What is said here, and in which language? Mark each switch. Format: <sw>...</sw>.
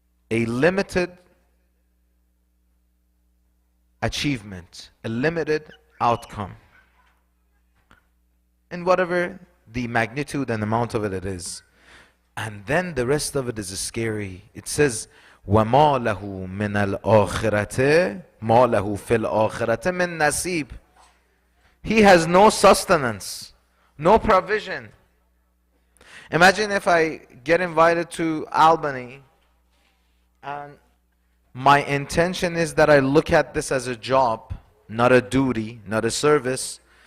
<en>A limited achievement, a limited outcome. And whatever the magnitude and amount of it is. And then the rest of it is scary. It says,</en> <ar>وَمَا لَهُ مِنَ الْآخِرَةِ مَا لَهُ فِي الْآخِرَةِ مِن نَصِيبٍ.</ar> <en>He has no sustenance, no provision. Imagine if I get invited to Albany and my intention is that I look at this as a job, not a duty, not a service.</en>